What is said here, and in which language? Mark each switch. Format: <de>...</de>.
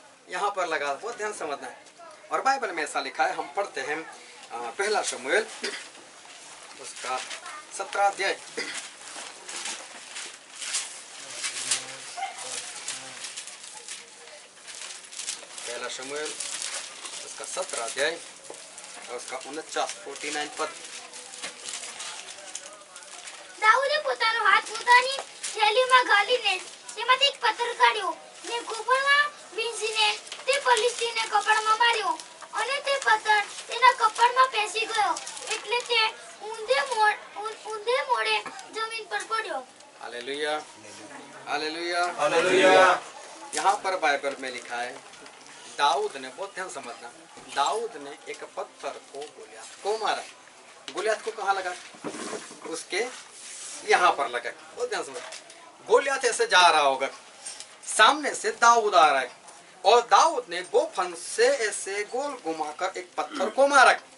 <hi>यहाँ पर लगा। वो ध्यान समझना है। और बाइबल में ऐसा लिखा है, हम पढ़ते हैं पहला शमूएल उसका 17 अध्याय। पहला शमूएल उसका 17 अध्याय और उसका 49 पद।</hi> <gu>દાઉદે પોતાનો હાથ પોતાની થેલીમાં ગાલીને તેમાંથી એક પથ્થર કાઢ્યો ને ગોફણમાં વીંઝીને તે ફલિસ્તીને કપાળમાં માર્યો અને તે પથ્થર તેના કપાળમાં પેસી ગયો એટલે તે ઊંધે મોડે જમીન પર પડ્યો।</gu> <hi>Hallelujah, hallelujah, hallelujah. यहाँ पर बाइबल में लिखा है, दाऊद ने, बहुत ध्यान समझना, दाऊद ने एक पत्थर को गोलियत को मारा। गोलियत को कहाँ लगा? उसके यहाँ पर लगा। बहुत ध्यान समझ। गोलियत ऐसे जा रहा होगा, सामने से दाऊद आ रहा है और दाऊद ने गोफन से ऐसे गोल घुमाकर एक पत्थर को मारा।</hi>